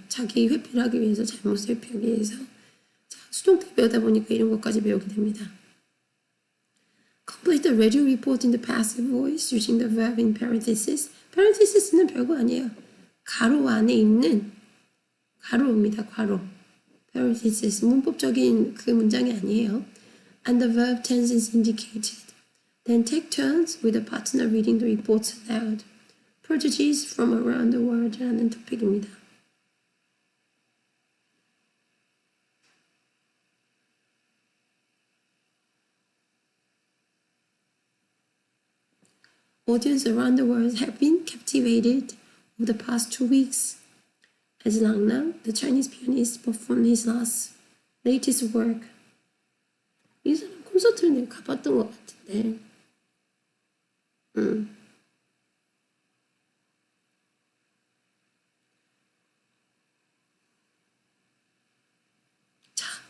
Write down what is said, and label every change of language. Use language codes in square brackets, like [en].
[ko] 자기 회피를 하기 위해서, 잘못을 회피하기 위해서. 자, 수동태 배우다 보니까 이런 것까지 배우게 됩니다. [en] Complete the radio report in the passive voice using the verb in parentheses. [ko] parentheses는 별거 아니에요. 가로 안에 있는 가로입니다. 가로. parentheses 문법적인 그 문장이 아니에요. [en] And the verb tense is indicated. Then take turns with a partner reading the reports aloud. Prodigies from around the world [ko] 라는 토픽입니다. [en] Audience around the world have been captivated over the past 2 weeks as Lang Lang, the Chinese pianist, performed his latest work. [ko] 이 사람 콘서트를 내가 가봤던 것 같은데. 자.